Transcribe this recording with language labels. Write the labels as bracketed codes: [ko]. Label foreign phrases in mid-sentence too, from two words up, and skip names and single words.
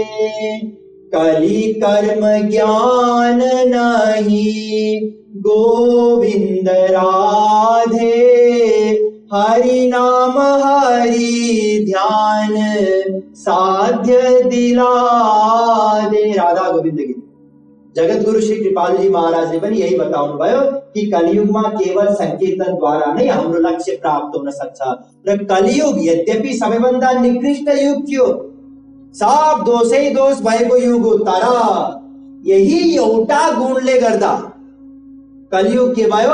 [hi] कली कर्म ज्ञान नहीं गोविंद राधे, हरि नाम हरि ध्यान साध्य दिला दे। [ne] राधा गोविंद गीत। जगत गुरु श्री कृपाल जी महाराज ने पनि यही बताउनु भयो कि कलियुगमा केवल संकीर्तन द्वारा नै हाम्रो लक्ष्य प्राप्त हुन सक्छ। र कलियुग यद्यपि सबैभन्दा निकृष्ट युग थियो, सब दोषै दोष भएको युग हो, तर यही एउटा गुणले गर्दा कलियुग के भयो?